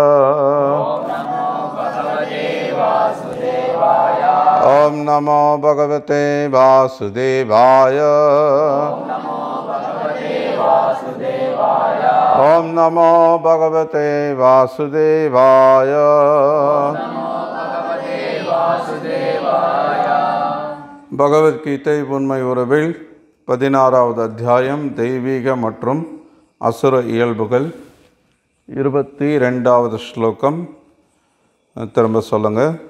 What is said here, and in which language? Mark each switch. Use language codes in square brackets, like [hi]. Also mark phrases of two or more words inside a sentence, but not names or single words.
[sa] ओम नमो भगवते वासुदेवाय। ओम नमो भगवते वासुदेवाय। [ta] பகவத்கீதை உண்மை உறவில் 16வது அத்தியாயம் தெய்வீக மற்றும் அசுர இயல்புகள் 22வது ஸ்லோகம். திரும்ப சொல்லுங்க.